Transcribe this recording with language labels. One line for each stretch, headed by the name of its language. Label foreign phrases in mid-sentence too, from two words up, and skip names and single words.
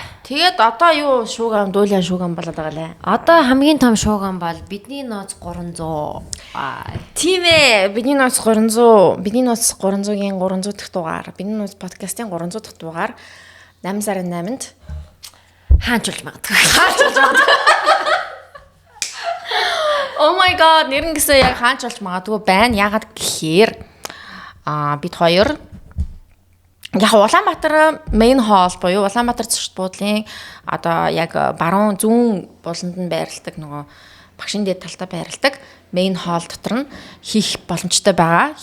Mongolian: Тэгээд одоо юу дуулиан шууган болоод байгаа лээ. Одоо хамгийн том шууган бол бидний нууц 300. Тийм ээ. Бидний нууц 300-гийн 300 дахь дугаар. Бидний нууц подкастын 300 дахь дугаар 8 сарын 8-нд хаанчулж магадгүй.
English: Oh my god,
Mongolian: нэр нь гэсэн яг хаач болж магадгүй байна. Яагаад гэхээр бид хоёр яг Улаанбаатар
English: main hall
Mongolian: буюу Улаанбаатар зочд буудлын одоо яг баруун зүүн буланд нь байрладаг нөгөө багшин дээд талтаа байрладаг
English: main hall
Mongolian: дотор нь хийх боломжтой байгаа.